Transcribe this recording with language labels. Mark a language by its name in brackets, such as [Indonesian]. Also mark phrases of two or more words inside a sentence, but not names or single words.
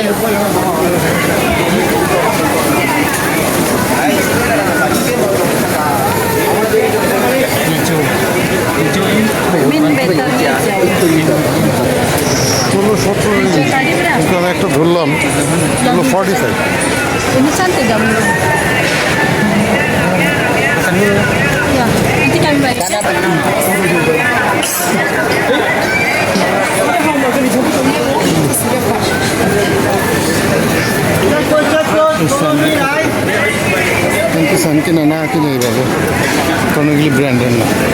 [Bangla] ষোলো 17 কিন্তু আমি একটা ধরলাম, 45। [Malay] Ini cantik gambar. Ya, nanti kami bayar. [Bangla] কিন্তু সান কিনা না কিনে এইভাবে, কারণ এগুলি ব্র্যান্ডের না।